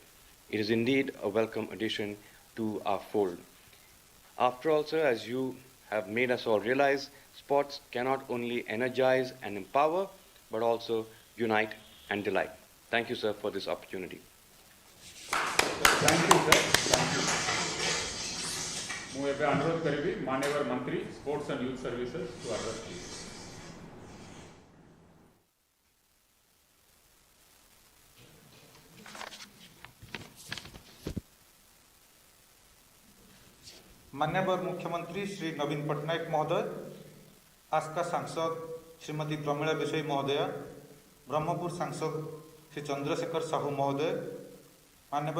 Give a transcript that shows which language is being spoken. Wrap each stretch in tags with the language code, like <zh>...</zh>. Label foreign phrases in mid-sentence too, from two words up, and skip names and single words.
<en>It is indeed a welcome addition to our fold. After all, sir, as you have made us all realize, sports cannot only energize and empower, but also unite and delight. Thank you, sir, for this opportunity. Thank you, sir. Thank you.</en> <or>ମୁଁ ଏବେ ଅନୁରୋଧ କରିବି ମାନ୍ୟବର ମନ୍ତ୍ରୀ</or> <en>Sports and Youth Services to address please.</en> <hi>मान्यवर मुख्यमंत्री श्री नवीन पटनायक महोदय, आस्का सांसद श्रीमती प्रमीला बिशोई महोदया, ब्रह्मपुर सांसद श्री चंद्रशेखर साहू महोदय, मान्यवर</hi>